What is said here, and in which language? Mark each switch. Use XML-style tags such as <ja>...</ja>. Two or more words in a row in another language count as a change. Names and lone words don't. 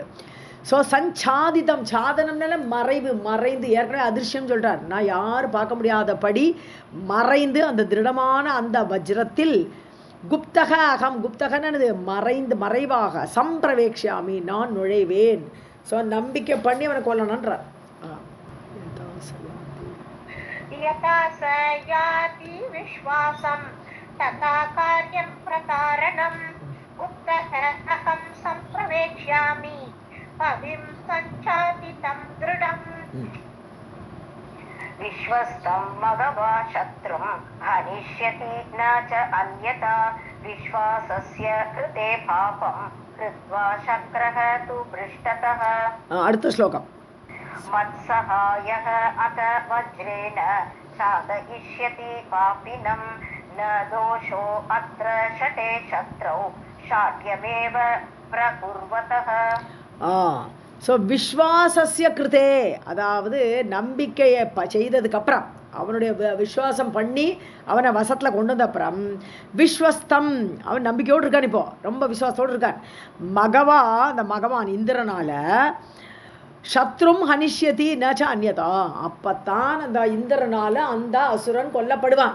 <ta>ஸோ சஞ்சாதிதம் சாதனம்னால மறைந்து ஏற்கனவே அதிர்ஷ்யம் சொல்கிறார். நான் யாரும் பார்க்க முடியாதபடி மறைந்து அந்த திருடமான அந்த வஜ்ரத்தில்</ta> <sa>गुप्तक अहम्</sa> <ta>குப்தகன்னு மறைவாக சம்பிரவேக்ஷாமி நான் நுழைவேன். ஸோ நம்பிக்கை பண்ணி அவனை கொல்லணுன்றார்.</ta> <sa>यथा स याति विश्वासं तथा कार्यं प्रतारणं गुप्तः अहं सम्प्रवेक्ष्यामि भविं सञ्चादितं दृढम् विश्वस्तं मघवा शत्रुं हनिष्यति न च अन्यथा विश्वासस्य कृते पापं कृत्वा शक्रः तु पृष्ठतः.</sa> <ta>அடுத்த ஸ்லோகம்.</ta> <sa>मत्सहायः अथ वज्रेण साधयिष्यति पापिनं न दोषो अत्र शटे शत्रौ शाट्यमेव प्रकुर्वतः.</sa> <ta>ஸோ</ta> <sa>विश्वासस्य कृते</sa> <ta>அதாவது நம்பிக்கையை செய்ததுக்கப்புறம் அவனுடைய விஸ்வாசம் பண்ணி அவனை வசத்தில் கொண்டு வந்தப்புறம் விஸ்வஸ்தம் அவன் நம்பிக்கையோடு இருக்கான். இப்போ ரொம்ப விஸ்வாசத்தோடு இருக்கான். மகவா அந்த மகவான் இந்திரனால</ta> <sa>शत्रुं हनिष्यति नच्च अन्यथा</sa> <ta>அப்பத்தான் அந்த இந்திரனால அந்த அசுரன் கொல்லப்படுவான்.</ta>